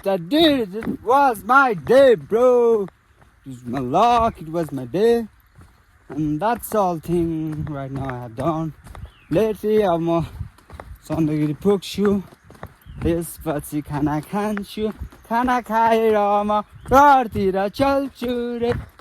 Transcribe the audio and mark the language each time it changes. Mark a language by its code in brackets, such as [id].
[en] It was my day bro. It was my luck, it was my day. And that's all thing right now I have done. Lately I'm [ne] Chandragiri पुग्छु त्यसपछि खाना खान्छु। खाना खाएर म घरतिर चल्छु रे।